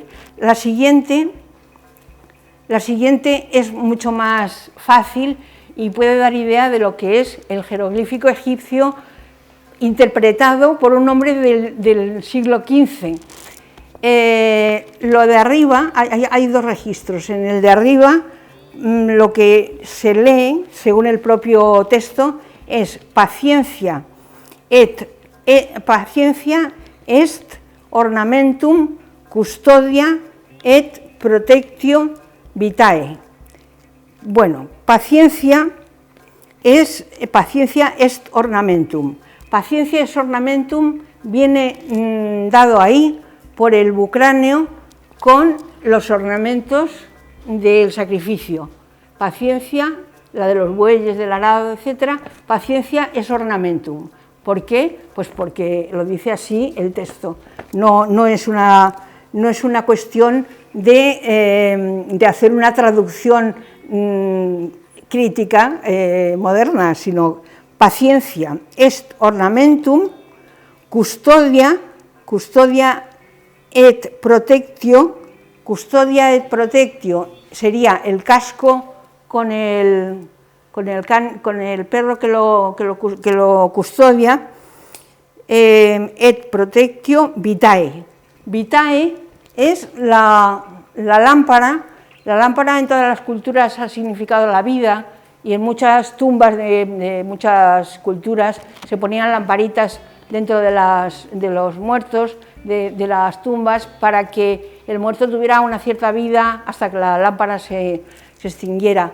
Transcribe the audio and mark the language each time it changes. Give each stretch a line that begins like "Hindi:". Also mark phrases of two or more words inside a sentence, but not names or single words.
Spanish: La siguiente es mucho más fácil y puede dar idea de lo que es el jeroglífico egipcio interpretado por un hombre del siglo XV. Lo de arriba, hay 2 registros. En el de arriba, lo que se lee, según el propio texto, es
Latin: paciencia est ornamentum custodia et protectio vitae. Bueno, paciencia est ornamentum. Paciencia est ornamentum
Spanish: viene dado ahí por el bucráneo con los ornamentos del sacrificio. Paciencia, la de los bueyes, del arado, etc. Paciencia es ornamentum. ¿Por qué? Pues porque lo dice así el texto. No es una cuestión de hacer una traducción crítica moderna, sino
Latin: paciencia est ornamentum, custodia et protectio. Custodia et protectio
Spanish: sería el casco con el perro que lo custodia,
Latin: et protectio vitae.
Spanish: Vitae es la lámpara. La lámpara en todas las culturas ha significado la vida, y en muchas tumbas de muchas culturas se ponían lamparitas dentro de los muertos, de las tumbas, para que el muerto tuviera una cierta vida hasta que la lámpara se extinguiera.